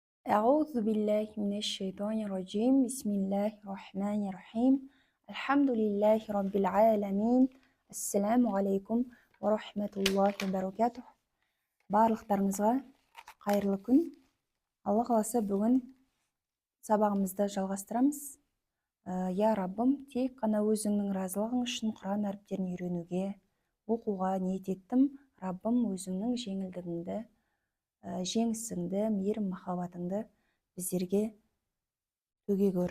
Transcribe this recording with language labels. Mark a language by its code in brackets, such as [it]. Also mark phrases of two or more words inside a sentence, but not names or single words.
[ar] أعوذ بالله من الشيطان الرجيم بسم الله الرحمن الرحيم الحمد لله رب العالمين السلام عليكم ورحمة الله وبركاته. [kk] Барлықтарыңызға қайырлы күн. Алла қаласа бүгін сабағымызды жалғастырамыз. Я Раббым, тек қана өзіңнің разылығың үшін Құран әріптерін үйренуге, оқуға ниет еттім. Раббым, өзіңнің жеңілдігіңді, жеңісіңді, мейірім махаббатыңды біздерге төге көр.